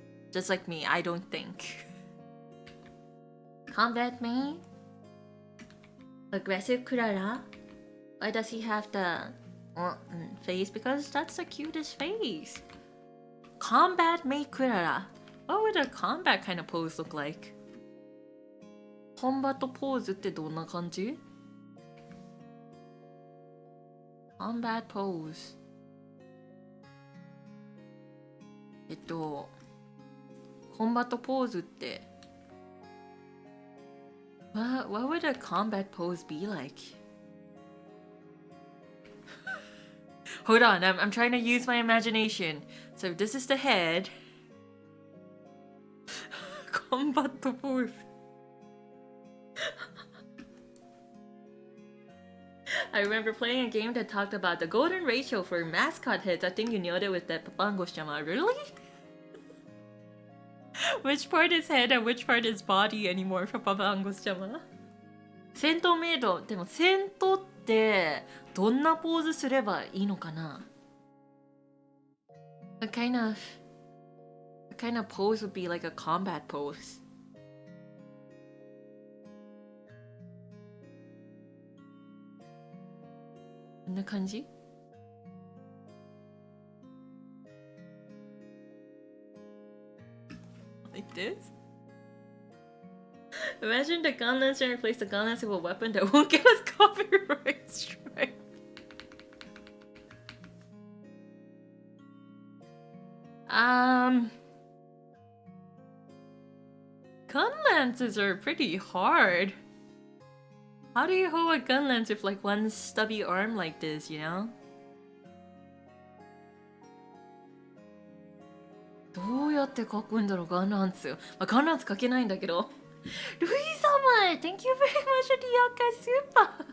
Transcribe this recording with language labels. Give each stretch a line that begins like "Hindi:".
English: Just like me, I don't think. Combat Maid? Aggressive Klara? Why does he have the face? Because that's the cutest face. Combat Maid Klara. What would a combat kind of pose look like? Combat pose
Japanese: ってどんな感じ？
English: Combat pose.
Japanese: コンバットポーズって
English: what would a combat pose be like? Hold on, I'm trying to use my imagination. So this is the head. Combat pose. I remember playing a game that talked about the golden ratio for mascot heads. I think you nailed it with that Papango-shama. Really? Which part is head and which part is body anymore for Papango-shama?
Japanese: 戦闘メイド。でも戦闘ってどんなポーズすればいいのかな？
English: What kind of pose would be like a combat pose?
Japanese: こんな感じ？
English: Like this? Imagine the gun lancer replace the gun lancer with a weapon that won't give us copyright strike. Gun lances are pretty hard. How do you hold a gun lance with like one stubby arm like this, you know?
Japanese: どうやって書くんだろう、ガンランツ。まあ、ガンランツ書けないんだけど。
English: ルイ様 Thank you very much for the Yaka Super!